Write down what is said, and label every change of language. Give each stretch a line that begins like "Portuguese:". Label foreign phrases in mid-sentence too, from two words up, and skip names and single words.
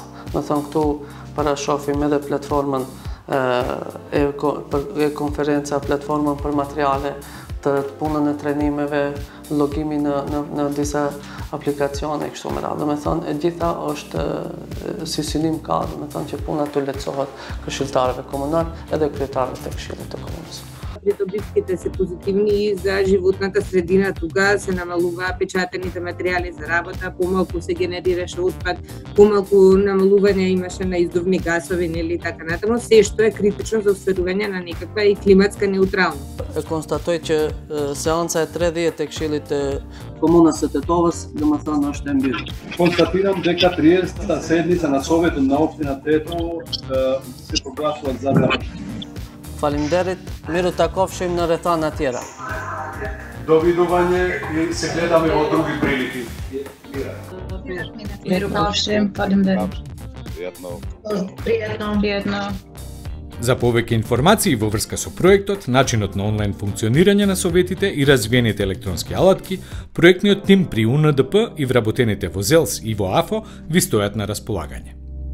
Albanian: Do thonë këtu parashofim edhe platformën e konferenca, platformën për materiale, të punën e trajnimeve, logimin në disa aplikacione e kështu me radhë. Domethënë, e gjitha është si synim ka, domethënë që puna të lehtësohet këshilltarëve komunal edhe kryetarëve të këshillit të komunës.
Macedonian: Придобивките се позитивни и за животната средина. Тога се намалуваа печатените материјали за работа, помалку се генерираше отпад, помалку намалување имаше на издувни гасови, нели така натаму, се што е критично за остварување на некаква и климатска неутралност.
Albanian: E konstatoj që seanca e 30 e Këshillit të Komunës së Tetovës, domethënë është e mbyllur.
Macedonian: Konstatiram дека 30-та седница на Советот на општина Тетово се прогласува за завршена.
Albanian: Faleminderit, miru takofshim në rrethana tjera.
Macedonian: Довидување и се гледаме во други прилики.
Albanian: Miru pafshim, faleminderit.
Macedonian: Пријатно. За повеќе информации во врска со проектот, начинот на онлайн функционирање на советите и развиените електронски алатки, проектниот тим при УНДП и вработените во ЗЕЛС и во АФО ви стојат на располагање.